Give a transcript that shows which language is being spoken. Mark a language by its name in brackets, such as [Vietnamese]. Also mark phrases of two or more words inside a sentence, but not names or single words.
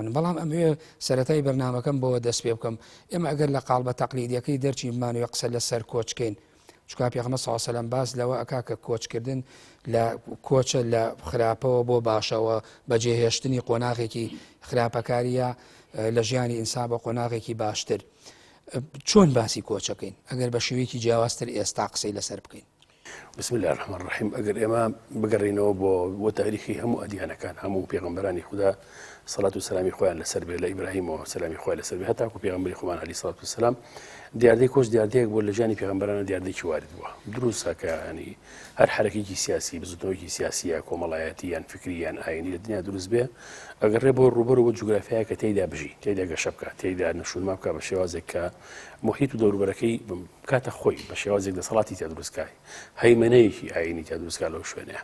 [Central Kurdish] بەڵام ئەمەوێ سەرەتای بەرنامەکەم بۆەوە دەست پێ بکەم ئێمە ئەگەر لە قاڵبە تەقلیدیەکەی دەرچی بمانوێ قسە لەسەر کۆچکەین، چونکە پێغەمبەر [Arabic] صلی الله علیه و سلم [Central Kurdish] باس لەوە ئەکا کە کۆچکردن لە کۆچە لە خراپەوە بۆ باشەوە بەجێهێشتنی قۆناغێکی خراپەکاریە لە ژیانی ئینسان بە قۆناغێکی باشتر. چۆن باسی کۆچەکەین ئەگەر بە شێوەیەکی جیاوازتر ئێستا قسەی لەسەر بکەین؟ [Arabic] بسم الله الرحمن الرحیم. [Central Kurdish] ئەگەر ئێمە بگەڕینەوە بۆ تاریخی هەموو ئەدیانەکان، هەموو پێغەمبەرانی خوددا سەڵات و سەلامی خۆیان لەسەر بێ، لە ئیبراهیمەوە سەلامی خۆی لەسەر بێ هەتاکو پێغەمبەری خۆمان [Arabic] عەلەیهی سەڵات وسەلام [Central Kurdish] دیاردەی کۆچ دیاردەیەک بۆ لە ژیانی پێغەمبەرانە دیاردەیەکی وارد بووە. دروستە کە ینی هەر حرەکێکی سیاسی بزوتنەوەیکی سیاسیە کۆمەڵایەتی یان فکری یان ئاینی لە دنیا دروست بێ ئەگەڕێ بۆ ڕوبەر و بۆ جوگرافیایە کە تێیدا بژی، تێیدا گەشە بکات، تێیدا نەشونما بکات بە شێوازێک کە محیط و دەوروبەرەکەی کاتە خۆی بە شێوازێک دەسەڵاتی تیا دروستکای، هەیمەنەیەکی ئاینی تیا دروستکات لەو شوێنەیە.